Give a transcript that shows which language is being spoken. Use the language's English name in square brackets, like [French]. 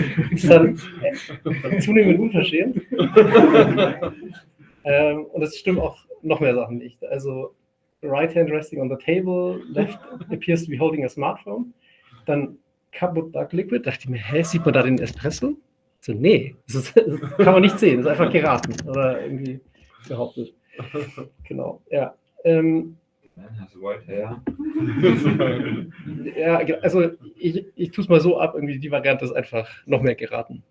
[German] Ist dann zunehmend unverschämt. Und es stimmt auch noch mehr Sachen nicht. [English] Also, right hand resting on the table, left appears to be holding a smartphone. [German] Dann [English] Cup of Dark Liquid, [German] dachte ich mir, sieht man da den Espresso? So, nee, das kann man nicht sehen, das ist einfach geraten oder irgendwie behauptet. Genau, ja. Hast du [English] white hair? [German] Ja, also ich tue es mal so ab, irgendwie die Variante ist einfach noch mehr geraten.